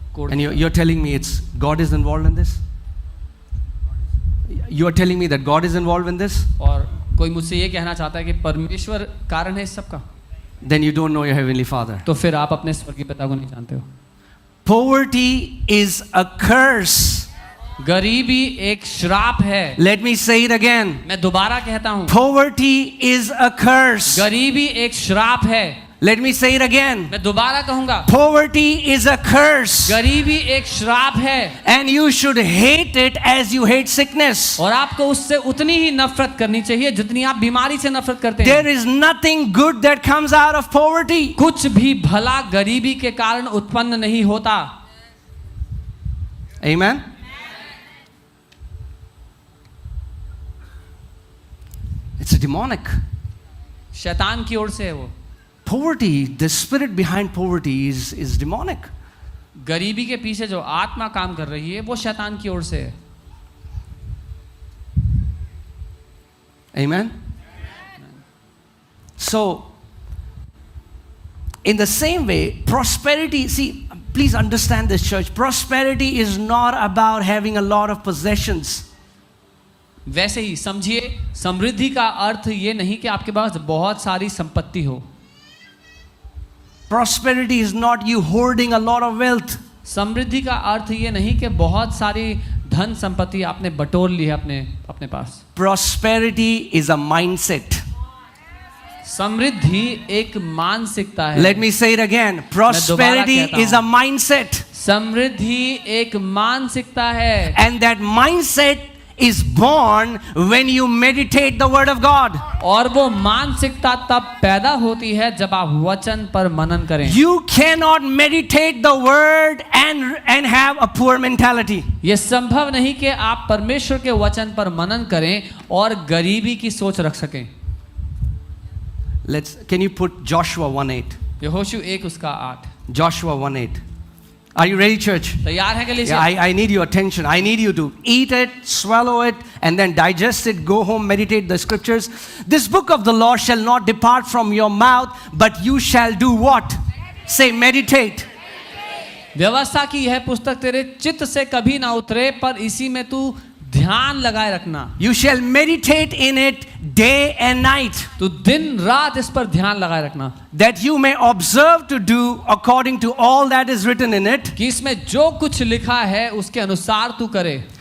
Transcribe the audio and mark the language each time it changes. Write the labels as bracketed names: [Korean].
[English] And you're telling me it's God is involved in this? You are telling me that God is involved in this? [Hindi] और कोई मुझसे ये कहना चाहता है कि परमेश्वर कारण है इस सब का? [English] Then you don't know your heavenly Father. [Hindi] तो फिर आप अपने स्वर्गीय पिता को नहीं जानते हो। [English] Poverty is a curse. [Hindi] गरीबी एक श्राप है। [English] Let me say it again. [Hindi] मैं दोबारा कहता हूँ, [English] Poverty is a curse. [Hindi] गरीबी एक श्राप है। [English] Let me say it again. [Hindi] मैं दोबारा कहूंगा, [English] Poverty is a curse. [Hindi] गरीबी एक श्राप है। [English] And you should hate it as you hate sickness. [Hindi] और आपको उससे उतनी ही नफरत करनी चाहिए जितनी आप बीमारी से नफरत करते हैं। [English] There is nothing good that comes out of poverty. [Hindi] कुछ भी भला गरीबी के कारण उत्पन्न नहीं होता। [English] Amen. It's a demonic. [Hindi] शैतान की ओर से है वो। [English] Poverty, the spirit behind poverty is demonic. [Hindi] गरीबी के पीछे जो आत्मा काम कर रही है वो शैतान की ओर से है। [English] Amen. So, in the same way, prosperity, see, please understand this, church. Prosperity is not about having a lot of possessions. [Hindi] वैसे ही समझिए, समृद्धि का अर्थ ये नहीं कि आपके पास बहुत सारी संपत्ति हो। [English] Prosperity is not you hoarding a lot of wealth. [Hindi] समृद्धि का अर्थ ये नहीं कि बहुत सारी धन संपत्ति आपने बटोर ली है अपने पास। [English] Prosperity is a mindset. [Hindi] समृद्धि एक मानसिकता है। [English] Let me say it again. Prosperity is a mindset. [Hindi] समृद्धि एक मानसिकता है। [English] And that mindset is born when you meditate the word of God. [Hindi] और वो मानसिकता तब पैदा होती है जब आप वचन पर मनन करें। [English] You cannot meditate the word and have a poor mentality. [Hindi] ये संभव नहीं कि आप परमेश्वर के वचन पर मनन करें और गरीबी की सोच रख सकें। [English] Can you put Joshua 1:8? [Hindi] यहोशू 1 उसका 8। [English] Joshua 1:8. Are you ready, church? [Hindi] तैयार है कलीसिया? [English] Yeah, I need your attention. I need you to eat it, swallow it, and then digest it. Go home, meditate the scriptures. This book of the law shall not depart from your mouth, but you shall do what? Say, meditate. [Hindi] व्यवस्था की यह पुस्तक तेरे चित्त से कभी ना उतरे, पर इसी में तू ध्यान लगाए रखना। [English] You shall meditate in it day and night. [Hindi] तू दिन रात इस पर ध्यान लगाए रखना। [English] That you may observe to do according to all that is written in it. [Hindi] कि इसमें जो कुछ लिखा है उसके अनुसार तू करे।